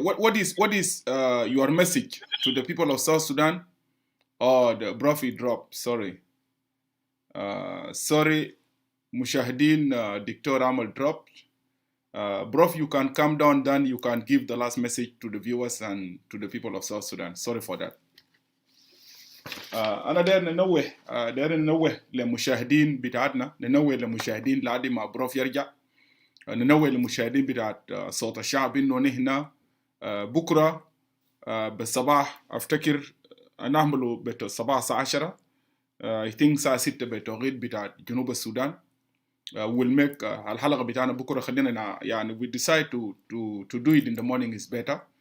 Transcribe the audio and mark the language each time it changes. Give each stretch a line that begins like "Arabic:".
English: What is your message to the people of South Sudan? Oh, the Brophy dropped. Sorry. Sorry, Mushahideen, Dictor Amal dropped. Brof, you can come down, then you can give the last message to the viewers and to the people of South Sudan. Sorry for that.
Arabic: أنا داير ننوه للمشاهدين بتاعتنا، ننوه للمشاهدين لعدي ما بروف يرجع، ننوه للمشاهدين بتاعت صوت الشعب إنه نحن بكرة بالصباح أفتكر نعمله بالصباح الساعة 10
English: I think
Arabic: الساعة 6 بالتوقيت بتاعت جنوب السودان.
English: We'll make
Arabic: الحلقة بتاعنا بكرة خلينا يعني
English: we decide to do it in the morning is better.